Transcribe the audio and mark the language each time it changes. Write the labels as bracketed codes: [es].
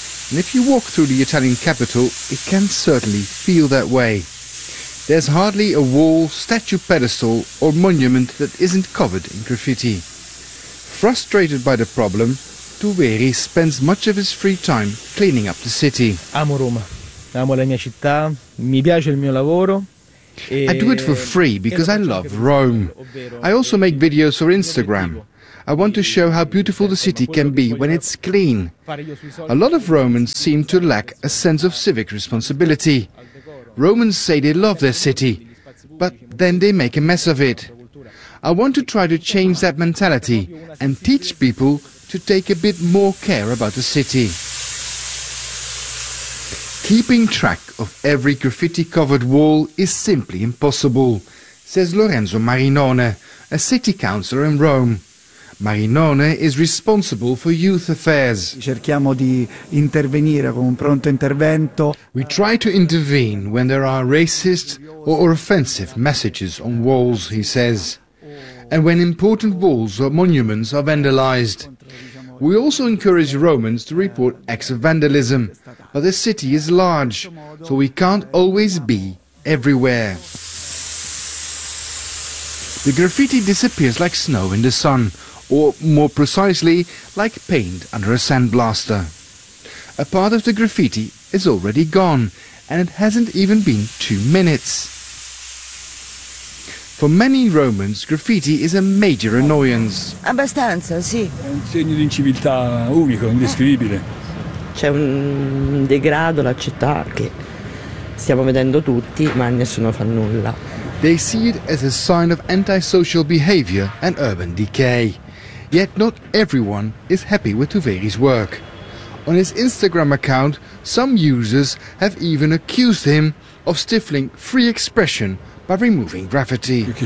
[en] And if you walk through the Italian capital, it can certainly feel that way. There's hardly a wall, statue pedestal or monument that isn't covered in graffiti. Frustrated by the problem, Tuveri spends much of his free time cleaning up the city. [it] Amo Roma. Amo la mia città, mi piace il mio lavoro. [en] I do it for free because I love Rome. I also make videos for Instagram. I want to show how beautiful the city can be when it's clean. A lot of Romans seem to lack a sense of civic responsibility. Romans say they love their city, but then they make a mess of it. I want to try to change that mentality and teach people to take a bit more care about the city. Keeping track of every graffiti-covered wall is simply impossible, says Lorenzo Marinone, a city councillor in Rome. Marinone is responsible for youth affairs. [it] Cerchiamo di intervenire con un pronto intervento. [en] We try to intervene when there are racist or offensive messages on walls, he says, and when important walls or monuments are vandalized. We also encourage Romans to report acts of vandalism, but the city is large, so we can't always be everywhere. The graffiti disappears like snow in the sun, or more precisely, like paint under a sandblaster. A part of the graffiti is already gone, and it hasn't even been 2 minutes. For many Romans, graffiti is a major annoyance. [it] Abbastanza, sì. È un segno di inciviltà unico, indescrivibile. C'è un degrado la città che stiamo vedendo tutti, ma nessuno fa nulla. [en] They see it as a sign of antisocial behavior and urban decay. Yet not everyone is happy with Tuveri's work. On his Instagram account, some users have even accused him of stifling free expression by removing graffiti.